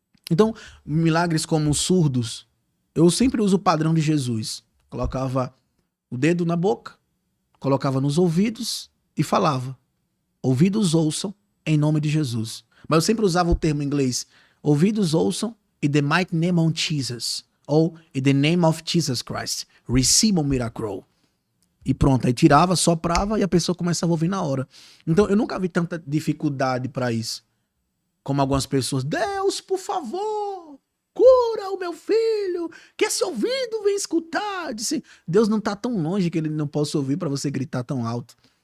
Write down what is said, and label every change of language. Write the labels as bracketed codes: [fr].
[pt] Então, milagres como surdos, eu sempre uso o padrão de Jesus. Colocava o dedo na boca, colocava nos ouvidos e falava, ouvidos ouçam em nome de Jesus. Mas eu sempre usava o termo em inglês, ouvidos ouçam [en] in the mighty name of Jesus. Ou in the name of Jesus Christ. Receive a miracle. [pt] E pronto, aí tirava, soprava e a pessoa começava a ouvir na hora. Então eu nunca vi tanta dificuldade para isso. Como algumas pessoas, Deus, por favor, cura o meu filho, que esse ouvido vem escutar. Disse, Deus não tá tão longe que ele não possa ouvir para você gritar tão alto.